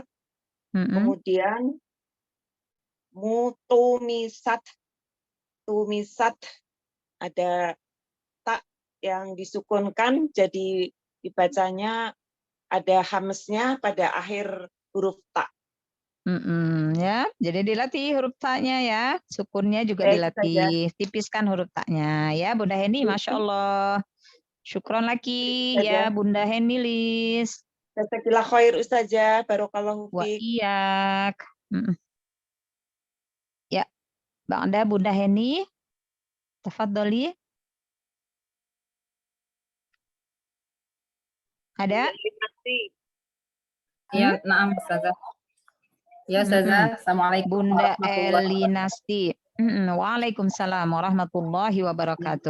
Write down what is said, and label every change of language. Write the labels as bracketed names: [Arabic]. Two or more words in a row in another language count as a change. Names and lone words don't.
[Indonesian] Kemudian tumisat ada tak yang disukunkan, jadi dibacanya ada hamznya pada akhir huruf tak. Ya, jadi dilatih huruf taknya ya, sukunnya juga dilatih, tipiskan huruf taknya ya, Bunda Heni, [Arabic] Masya Allah. [Indonesian] Syukron lagi ya Bunda Heni Lis. [Arabic] Jazakallah khair Ustazah, barokallahu Wa fiik. [Indonesian] iyak. Ya, Bangda Bunda Heni, tafadholi. Ada? Ya, naam Ustazah. Ya Ustazah, Assalamualaikum Bunda [Arabic] warahmatullahi [Indonesian] Elinasti. [Arabic] Waalaikumsalam warahmatullahi wabarakatuh.